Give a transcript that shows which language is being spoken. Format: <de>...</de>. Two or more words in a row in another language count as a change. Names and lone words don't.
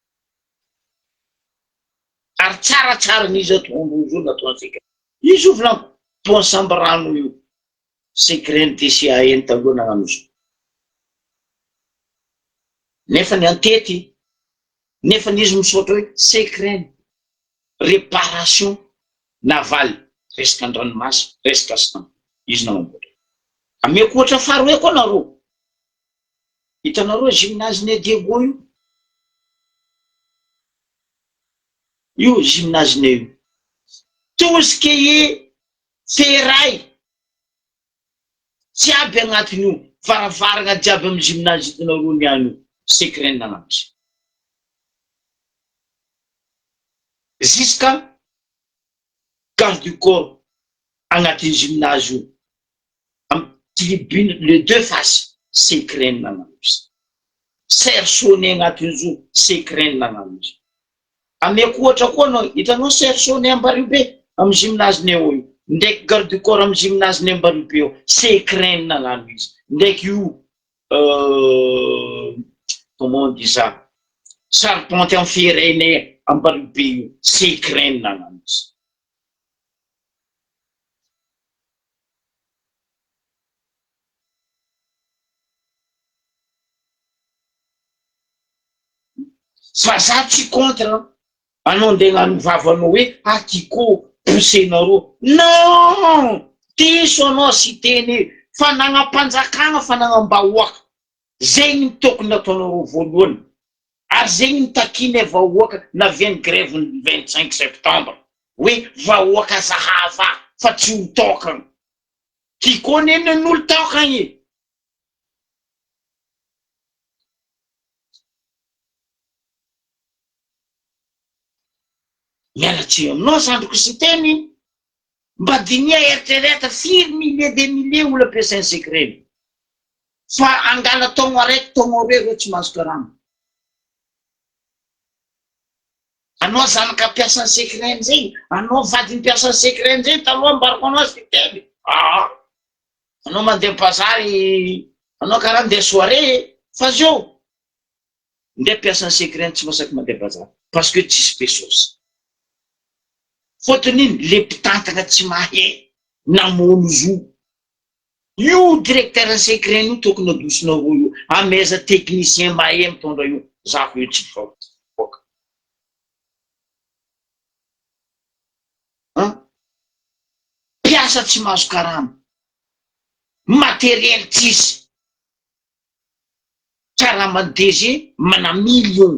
<mg>ary tsaratsara n'izy atondro zo natao secret izy io volaniko pont sambrano io secret DCA eny taloha nagnano izy nefa ny antety nefa n'izy misaotra hoe secret</mg> <fr>réparation navale</fr> <mg>resaka andranomasy resaka sambo izy nagnamboatra ameko ohatra faro hoe koa nareo hitanareo gymnase ny Diego io gymnase ny io</mg> <fr>tout ce qui est ferraille</fr> <mg>jiaby agnatiny io varavaragna jiaby amy gymnase hitanareo niany io secret nagnamboatra</mg> <fr>jusqu'à garde du corps</fr> <mg>agnatin'ny gymnase io amy tribune</mg> <fr>les deux faces</fr> <mg>secret nagnamboatra sersone agnatiny zo secret nagnamboatra ameko ohatra koa anao hitanao sersone Ambaribe amy gymnase ny eo io ndraiky</mg> <fr>garde du corps</fr> <mg>amy gymnase ny Ambaribe eo secret nagnano izy ndraiky io</mg> <fr>comment on dit ça charpente en ferraille</fr> <mg>Ambaribe io secret nagnano izy fa za tsy contre anao nde gnano vavanao hoe atiko poussenareo non diso anao sy teny fa nagnam-panjakagna fa nagnam-bahoaka zegny ny tokony nataonareo voalohany ary zegny ny takiny vahoaka naviany grève ny 25 septembre hoe vahoaka zahava fa tsy ho tokana</mg> <fr>qui connaît nous le temps quand</fr> <mg>miala tsy aminao zandriko sy teny mba dinia eritreretra firy</mg> <fr>milliers de milliers</fr> <mg>olona ampiasainy secret fa angala taogno araiky taogno aroe reo tsy mahazo karama anao zanaka mpiasany secret zay anao vadiny mpiasany secret zay taloha mbarako anao sy teny anao mandeha bazary anao karaha mandeha soirée fa zio ndeha mpiasany secret tsy masaky mandeha bazary</mg> <fr>parce que</fr> <mg>tsisy pesosy fotony iny le mpitantana tsy mahay namono zo io directeur secret io tokony adosina roa io ameza technicien mahay mitondra io zako io tsy faoka piasa tsy mahazo karama matériel tsisy karama DG mana million</mg>